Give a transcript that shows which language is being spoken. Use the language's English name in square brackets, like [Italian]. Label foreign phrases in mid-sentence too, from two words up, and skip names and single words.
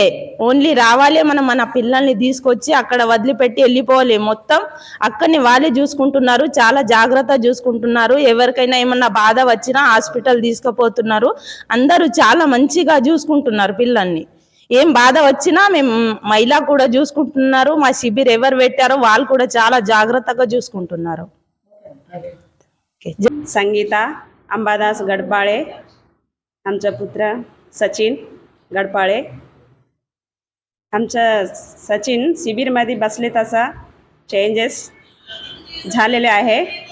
[Telugu] ఓన్లీ రావాలి, మనం మన పిల్లల్ని తీసుకొచ్చి అక్కడ వదిలిపెట్టి వెళ్ళిపోవాలి, మొత్తం అక్కడిని వాళ్ళే చూసుకుంటున్నారు, చాలా జాగ్రత్త చూసుకుంటున్నారు. ఎవరికైనా ఏమన్నా బాధ వచ్చినా హాస్పిటల్ తీసుకుపోతున్నారు, అందరూ చాలా మంచిగా చూసుకుంటున్నారు పిల్లల్ని. ఏం బాధ వచ్చినా మేము మహిళ కూడా చూసుకుంటున్నారు, మా శిబిర్ ఎవరు పెట్టారో వాళ్ళు కూడా చాలా జాగ్రత్తగా చూసుకుంటున్నారు. [Marathi] संगीता अंबादास गडपाळे, आमचा पुत्र सचिन गडपाळे. आमचं सचिन शिबिरमध्ये बसले तसा चेंजेस झालेले आहे.